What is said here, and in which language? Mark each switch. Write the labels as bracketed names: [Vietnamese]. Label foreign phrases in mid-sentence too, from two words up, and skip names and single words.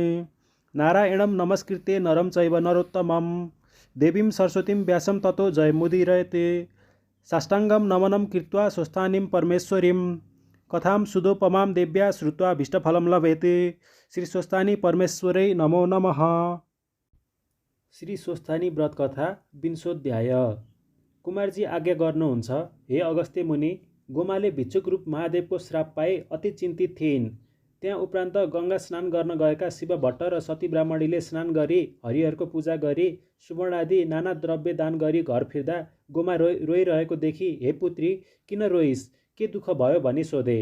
[Sanskrit] नारायणं नमस्कृत्य नरं चैव नरोत्तमं देवीं सरस्वतीं व्यासं ततो जयमुदीरयते। साष्टांगं नमनं कृत्वा स्वस्थानीं परमेश्वरीं कथां सुदोपमां देव्या श्रुत्वा भीष्टफलं लभेते। श्री स्वस्थानी परमेश्वरै नमो नमः। श्री स्वस्थानी व्रत कथा विंशोऽध्याय। [Nepali] कुमारजी आज्ञा गर्नुहुन्छ, हे अगस्त्य मुनि, गोमाले भिक्षुक रूप महादेवको श्राप पाए अति चिन्तित थिइन्। त्यहाँ उपरान्त गङ्गा स्नान गर्न गएका शिव भट्ट र सती ब्राह्मणीले स्नान गरी हरिहरको पूजा गरी सुवर्ण आदि नाना द्रव्य दान गरी घर फिर्दा गोमा रोइरहेको देखि, हे पुत्री, किन रोइस्, के दुःख भयो भनी सोधे।